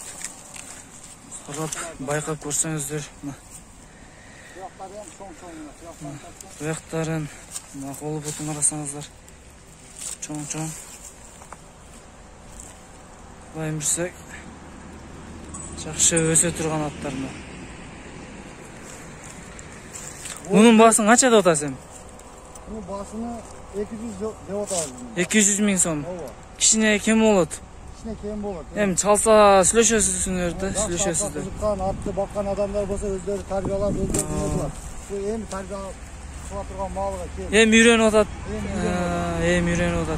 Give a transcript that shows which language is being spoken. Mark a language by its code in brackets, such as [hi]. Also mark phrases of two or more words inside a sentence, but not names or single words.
[ky] Карап, байкап көрсөңүздөр. Буяктарын, мына колу бутун карасаңыздар. Чоң-чоң. Былай жүрсөк, жакшы өсө турган аттар мына. Мунун баасын канча да отасың? Мунун баасын 200 деп атабыз. 200 миң сом. Ооба. Кичине кем болот. Кичине кем болот. Эми чалса сүйлөшөсүздөр да, сүйлөшөсүздөр. Кызыккан, атты баккан адамдар болсо өздөрү тарбиялап, өздөрү кылат. Бу эми тарбия кыла турган малга кем. Эми үйрөнүп атат. Эми үйрөнүп атат.